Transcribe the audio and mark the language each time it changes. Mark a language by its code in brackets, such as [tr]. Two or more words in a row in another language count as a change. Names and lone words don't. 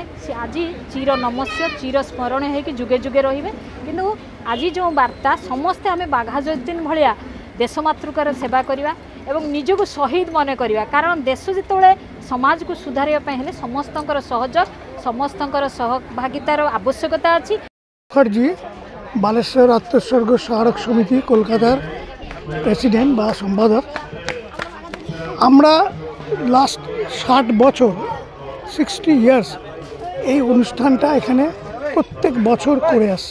[or] ସେ ଆଜି ଚିର ନମସ୍ୟ ଚିର ସ୍ମରଣୀୟ ହୋଇକି ଯୁଗେ ଯୁଗେ ରହିବେ। କିନ୍ତୁ ଆଜି ଯେଉଁ ବାର୍ତ୍ତା, ସମସ୍ତେ ଆମେ ବାଘାଯତୀନ ଭଳିଆ ଦେଶ ମାତୃକାର ସେବା କରିବା ଏବଂ ନିଜକୁ ଶହୀଦ ମନେ କରିବା। କାରଣ ଦେଶ ଯେତେବେଳେ ସମାଜକୁ ସୁଧାରିବା ପାଇଁ ହେଲେ ସମସ୍ତଙ୍କର ସହଯୋଗ, ସମସ୍ତଙ୍କର ସହଭାଗିତାର ଆବଶ୍ୟକତା ଅଛି। [bn] মুখার্জি বালেশ্বর আত্মোৎসর্গ স্মারক সমিতি কলকাতার প্রেসিডেন্ট বা সম্পাদক। আমরা লাস্ট 60 বছর 60 ইয়ার্স এই অনুষ্ঠানটা এখানে প্রত্যেক বছর করে আসছি।